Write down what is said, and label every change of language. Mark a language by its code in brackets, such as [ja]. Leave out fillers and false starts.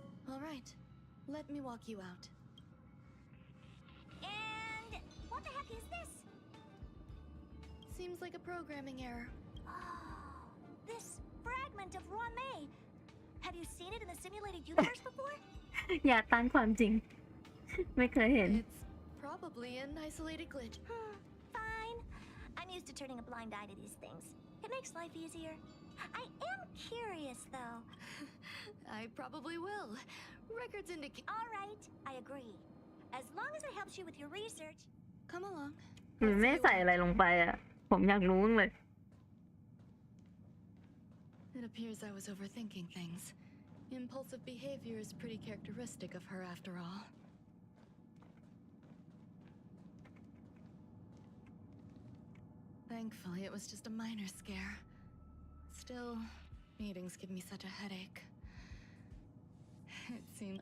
[en] All right. Let me walk you out. And what the heck is this? Seems like a programming error. Oh, this fragment of Ruanmei. Have you seen it in the simulated universe before? [th] อย่าต้านความจริง ไม่เคยเห็น [en] It's probably an isolated glitch. Fine. I'm used to turning a blind eye to these things. It makes life easier. I am curious, though. I probably will. Records indicate... All right, I agree. As long as it helps you with your research. Come along. [th] หรือไม่ใส่อะไรลงไปอ่ะ ผมอยากรู้เลย [en] It appears I was overthinking things. Impulsive behavior is pretty characteristic of her after all. Thankfully, it was just a minor scare. Still, meetings give me such a headache. It seems...